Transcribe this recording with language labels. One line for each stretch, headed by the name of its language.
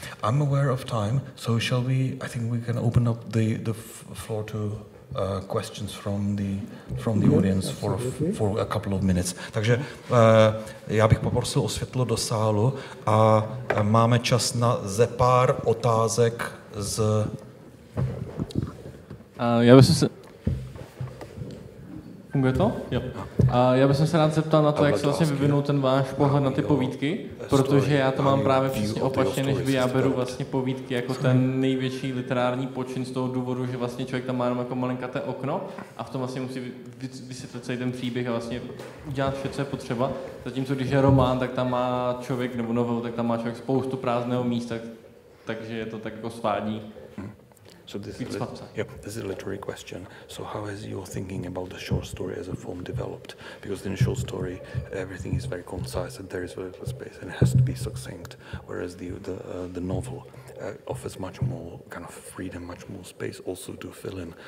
English: I'm aware of time, so I think we can open up the floor to questions from the audience for a couple of minutes.
Czech: Takže já bych poprosil o světlo do sálu a máme čas na pár otázek z... Já bych se... Funguje to? Jo. Já bych se rád zeptal na to, jak se vlastně vyvinul ten váš pohled na ty povídky, protože já to mám právě přesně opačně, než vy. Já beru vlastně povídky jako ten největší literární počin z toho důvodu, že vlastně člověk tam má jenom jako malinkaté okno a v tom vlastně musí vysvětlit celý ten příběh a vlastně udělat vše, co je potřeba. Zatímco když je román, tak tam má člověk, nebo novelu, tak tam má člověk spoustu prázdného místa, takže je to tak jako svádí.
English: So this is a literary question. So how has your thinking about the short story as a form developed? Because in a short story, everything is very concise and there is very little space and it has to be succinct. Whereas the novel offers much more kind of freedom, much more space also to fill in.